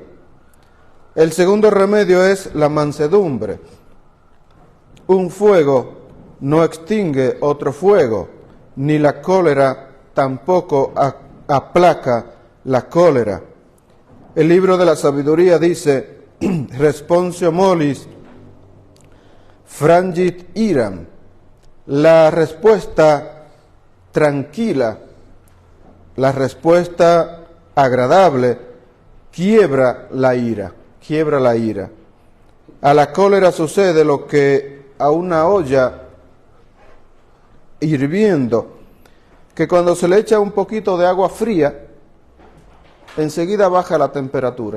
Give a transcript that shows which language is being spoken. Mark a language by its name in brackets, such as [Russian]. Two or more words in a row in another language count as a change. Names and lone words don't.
[Spanish] El segundo remedio es la mansedumbre. Un fuego no extingue otro fuego, ni la cólera tampoco aplaca la cólera. El libro de la sabiduría dice: [Latin] responsio molis frangit iram. [Spanish] La respuesta tranquila, la respuesta agradable, quiebra la ira. A la cólera sucede lo que a una olla hirviendo, que cuando se le echa un poquito de agua fría, enseguida baja la temperatura.